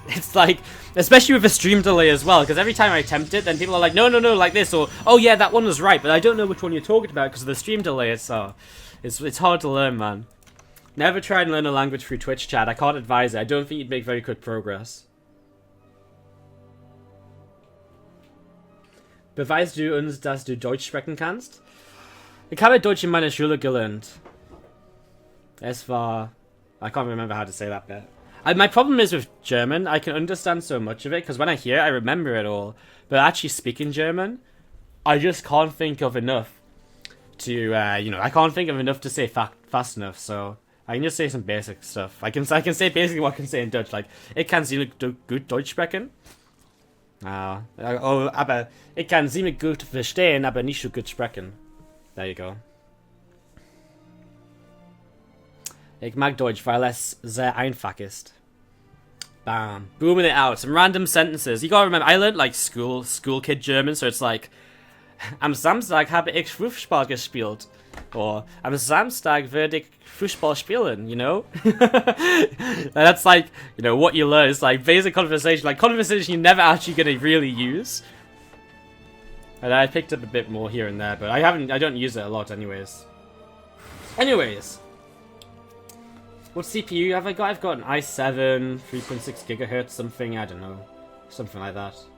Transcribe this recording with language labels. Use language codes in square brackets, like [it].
[en] It's like, especially with a stream delay as well, because every time I attempt it, then people are like, no, like this, or, oh yeah, that one was right, but I don't know which one you're talking about because of the stream delay, so it's hard to learn, man. Never try and learn a language through Twitch chat. I can't advise it. I don't think you'd make very good progress. [de] Beweist du uns, dass du Deutsch sprechen kannst? Ich habe Deutsch in meiner Schule gelernt. Es war... [en] I can't remember how to say that bit. My problem is with German, I can understand so much of it, because when I hear it, I remember it all. But actually speaking German, I just can't think of enough to, you know, I can't think of enough to say fast enough, so... I can just say some basic stuff. I can say basically what I can say in Dutch, like, [de] ich kann ziemlich gut Deutsch sprechen. Oh, aber ich kann ziemlich gut verstehen, aber nicht so gut sprechen. [en] There you go. [de] Ich mag Deutsch, weil es sehr einfach ist. [en] Bam. Booming it out. Some random sentences. You gotta remember, I learned, like, school kid German, so it's like, [de] am Samstag habe ich Fußball gespielt. Or, am Samstag werde ich Fußball spielen, [en] you know? That's like, you know, what you learn. It's like basic conversation. Like, conversation you're never actually going to really use. And I picked up a bit more here and there, but I don't use it a lot anyways. What CPU have I got? I've got an i7, 3.6 gigahertz, something, I don't know. Something like that.